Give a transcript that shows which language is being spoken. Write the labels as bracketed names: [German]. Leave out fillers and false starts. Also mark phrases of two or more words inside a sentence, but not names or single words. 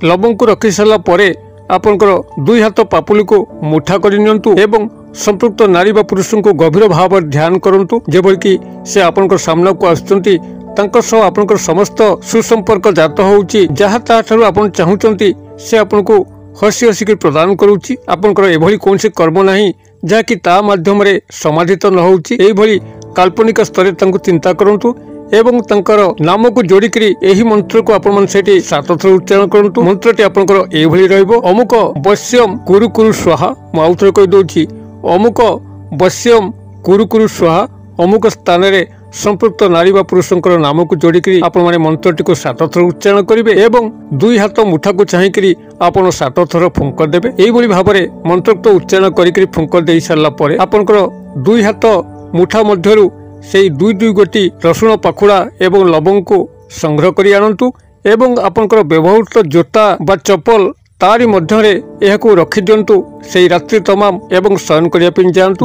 [Odia] ଲବଙ୍ଗ କୁ ରଖି ସାରିଲା ପରେ ଆପଣଙ୍କର 2 ହାତ ପାପୁଲି କୁ ମୁଠା କରି ନିଅନ୍ତୁ ଏବଂ ସମ୍ପୃକ୍ତ ନାରୀ ବା ପୁରୁଷ କୁ ଗଭୀର ଭାବ ଧ୍ୟାନ କରନ୍ତୁ ଯେଭଳି କି ସେ ଆପଣଙ୍କର ସାମନା କୁ ଆଛନ୍ତି ତାଙ୍କର ସହ ଆପଣଙ୍କର ସମସ୍ତ ସୁସମ୍ପର୍କ ଜାତ ହେଉଛି ଯାହା ତା ଠାରୁ ଆପଣ ଚାହୁଁଛନ୍ତି ସେ ଆପଣ କୁ ହସି ହସି କେ ପ୍ରଦାନ କରୁଛି। ଆପଣଙ୍କର ଏଭଳି କୌଣସି କର୍ମ ନାହିଁ ଯାହା କି ତା ମାଧ୍ୟମ ରେ ସମାଧିତ ନ ହେଉଛି ଏହି ଭଳି କାଳ୍ପନିକ ସ୍ତର ତାଙ୍କୁ ଚିନ୍ତା କରନ୍ତୁ ଏବଂ ତାଙ୍କର ନାମ କୁ ଯୋଡ଼ି କରି ଏହି ମନ୍ତ୍ର କୁ ଆପଣ ମନ ସେଠି 7 ଥର ଉଚ୍ଚାରଣ କରନ୍ତୁ। ମନ୍ତ୍ରଟି ଆପଣଙ୍କର ଏହି ଭଳି ରହିବ [Sanskrit] अमुक वश्यम कुरु कुरु स्वाहा। [Odia] ମୁଁ ଆଉଥରେ କହି ଦେଉଛି [Sanskrit] अमुक वश्यम कुरु कुरु स्वाहा [Odia] ଅମୁକ ସ୍ଥାନ ରେ ସମ୍ପୃକ୍ତ ନାରୀ ବା ପୁରୁଷଙ୍କର ନାମ କୁ ଯୋଡ଼ି କରି ଆପଣ ମାନେ ମନ୍ତ୍ରଟି କୁ 7 ଥର ଉଚ୍ଚାରଣ କରିବେ ଏବଂ 2 ହାତ ମୁଠା କୁ ଚାହିଁ କରି ଆପଣ 7 ଥର ଫୁଙ୍କ ଦେବେ। ଏହି ଭଳି ଭାବରେ ମନ୍ତ୍ରୋକ୍ତ ଉଚ୍ଚାରଣ କରି କରି ଫୁଙ୍କ ଦେଇ ସାରିଲା ପରେ ଆପଣଙ୍କର 2 ହାତ ମୁଠା ମଧ୍ୟରୁ ସେ 2 ଗୋଟି ରସୁଣ ପାଖୁଡ଼ା ଏବଂ ଲବଙ୍ଗ କୁ ସଂଗ୍ରହ କରି ଆଣନ୍ତୁ ଏବଂ ଆପଣଙ୍କର ବ୍ୟବହୃତ ଯୋତା ବା ଚପଲ ତାରି ମଧ୍ୟରେ ଏହାକୁ ରଖି ଦିଅନ୍ତୁ ସେ ରାତ୍ରି ତମାମ ଏବଂ ଶୟନ କରିଯାଇ ପାରନ୍ତୁ।